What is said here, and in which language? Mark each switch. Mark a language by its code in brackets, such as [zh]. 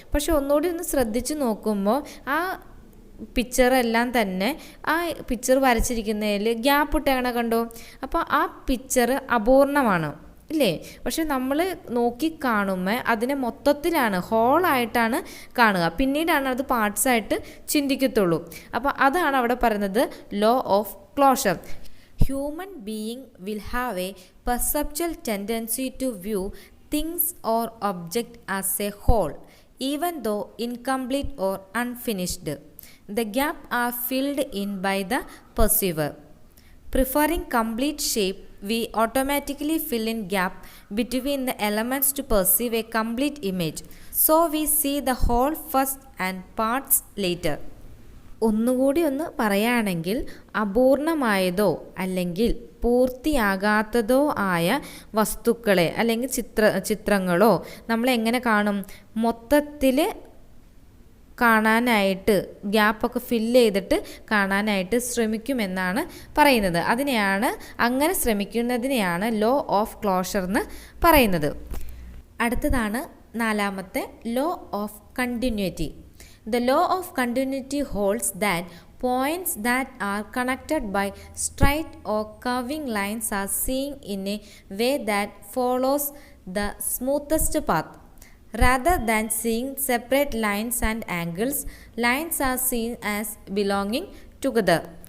[ml] പക്ഷെ ഒന്നുകൂടി ഒന്ന് ശ്രദ്ധിച്ച് നോക്കുമ്പോൾ ആ പിക്ചറെല്ലാം തന്നെ ആ പിക്ചർ വരച്ചിരിക്കുന്നതിൽ ഗ്യാപ്പ് ഇട്ടേണ കണ്ടോ? അപ്പോൾ ആ പിക്ചർ അപൂർണമാണ് ഇല്ലേ? പക്ഷെ നമ്മൾ നോക്കി കാണുമ്പോൾ അതിനെ മൊത്തത്തിലാണ്, ഹോളായിട്ടാണ് കാണുക. പിന്നീടാണ് അത് പാർട്സായിട്ട് ചിന്തിക്കത്തുള്ളൂ. അപ്പോൾ അതാണ് അവിടെ പറയുന്നത് law of closure. [en] Human being will have a perceptual tendency to view things or object as a whole, even though incomplete or unfinished. The gaps are filled in by the perceiver. Preferring complete shape, we automatically fill in gap between the elements to perceive a complete image. So we see the whole first and parts later. [ml] ഒന്നുകൂടി ഒന്ന് പറയുകയാണെങ്കിൽ, അപൂർണമായതോ അല്ലെങ്കിൽ പൂർത്തിയാകാത്തതോ ആയ വസ്തുക്കളെ അല്ലെങ്കിൽ ചിത്രങ്ങളോ നമ്മൾ എങ്ങനെ കാണും? മൊത്തത്തിൽ കാണാനായിട്ട് ഗ്യാപ്പൊക്കെ ഫില്ല് ചെയ്തിട്ട് കാണാനായിട്ട് ശ്രമിക്കുമെന്നാണ് പറയുന്നത്. അങ്ങനെ ശ്രമിക്കുന്നതിനെയാണ് ലോ ഓഫ് ക്ലോഷർ എന്ന് പറയുന്നത്. അടുത്തതാണ് 4ാമത്തെ law of continuity. [en] The law of continuity holds that points that are connected by straight or curving lines are seen in a way that follows the smoothest path. Rather than seeing separate lines and angles, lines are seen as belonging together.